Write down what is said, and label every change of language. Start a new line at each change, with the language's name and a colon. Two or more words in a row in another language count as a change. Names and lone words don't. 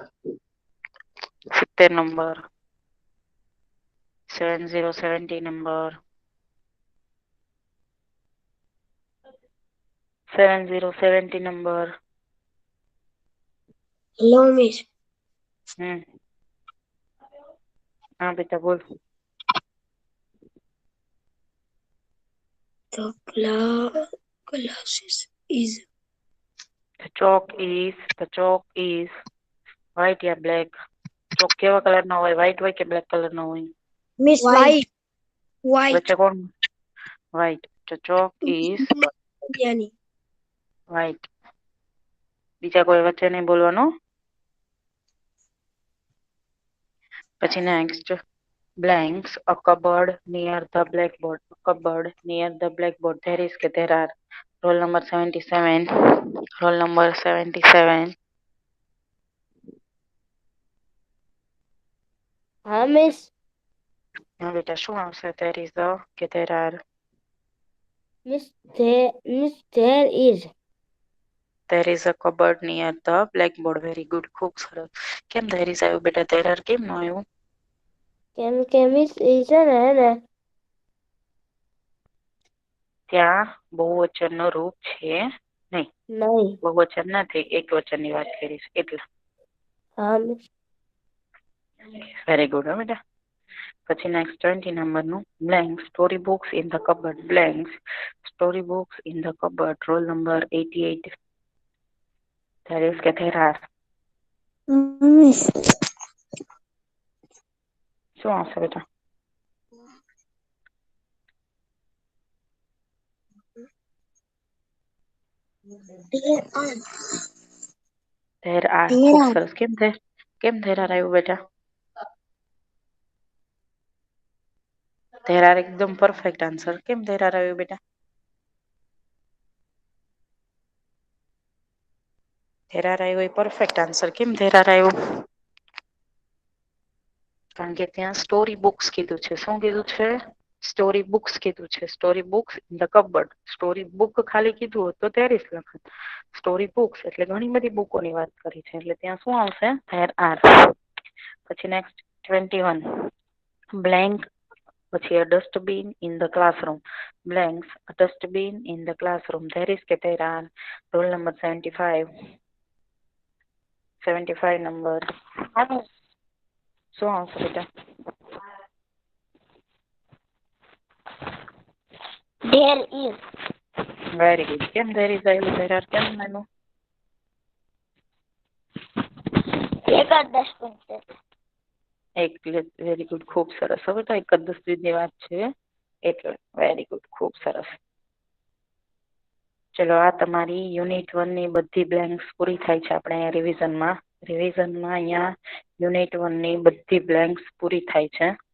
Gujarati: 70 નંબર. 70 નંબર. 70 નંબર. હેલો મિસ. હા બેટા બોલ.
English: The glasses is The chalk is white યા બ્લેક?
Gujarati: ચોક કેવા કલર નો હોય? વ્હાઈટ હોય કે બ્લેક કલર નો હોય?
English: મિસ white.
Gujarati: વચ્ચે કોણ?
English: white. So chalk is
Gujarati: બિરયાની. white. બીજા કોઈ વચ્ચે નહીં બોલવાનું. પછી
English: next blanks. A cupboard near the blackboard. A cupboard near the blackboard. There is કે there are. Roll number 77. Roll number 77.
Gujarati: હા મિસ. હા બેટા શું આવશે?
English: There is a કે there are. મિસ there is. There is a cupboard near the blackboard. Very good.
Gujarati: ખૂબ સરસ. કેમ
English: there is
Gujarati: આવ્યું બેટા?
English: there are
Gujarati: કેમ ન આવ્યું? કેમ કે મિસ એ છે ને એને ત્યાં બહુવચનનું રૂપ છે નહીં. નહીં. બહુવચન નથી, એક વચનની વાત કરીશ એટલે. હા મિસ.
English: very good
Gujarati: હો બેટા. પછી નેક્સ્ટ 20 નંબરનું બ્લેન્ક.
English: story books in the cupboard. blanks story books in the cupboard. roll number 88. there is કે there are. મિસ
Gujarati: શું આવશે બેટા?
English: there are.
Gujarati: ખૂબ સરસ. કેમ
English: there are
Gujarati: આવ્યું બેટા?
English: there are એકદમ perfect answer.
Gujarati: કેમ
English: there are
Gujarati: આવ્યું બેટા?
English: there are
Gujarati: આવ્યું એ પરફેક્ટ આન્સર. કેમ
English: there are
Gujarati: આવ્યું? કારણ કે ત્યાં
English: story books
Gujarati: કીધું છે. શું કીધું છે?
English: story books
Gujarati: કીધું છે.
English: story books in the cupboard. story book
Gujarati: ખાલી કીધું હોત તો
English: there is
Gujarati: લખત.
English: story books
Gujarati: એટલે ઘણી બધી બુકોની વાત કરી છે એટલે ત્યાં શું આવશે?
English: there are.
Gujarati: પછી નેક્સ્ટ 21.
English: બ્લેન્ક પછી a dustbin in the classroom. blanks a dustbin in the classroom. there is કે there are. roll number 75. 75 નંબર.
Gujarati: શું આવશે બેટા?
English: there is. very good. કેમ there is આવ્યું? there are
Gujarati: કેમ આવ્યું? એક જ ડસ્ટબિન છે. એક
English: very good.
Gujarati: ખૂબ સરસ. હવે તો એક જ દસની વાત છે એટલે
English: very good.
Gujarati: ખૂબ સરસ. ચલો આ તમારી યુનિટ 1 ની બધી બ્લેન્ક્સ પૂરી થાય છે આપણે અહીંયા રિવિઝનમાં અહીંયા યુનિટ 1 ની બધી બ્લેન્ક્સ પૂરી થાય છે.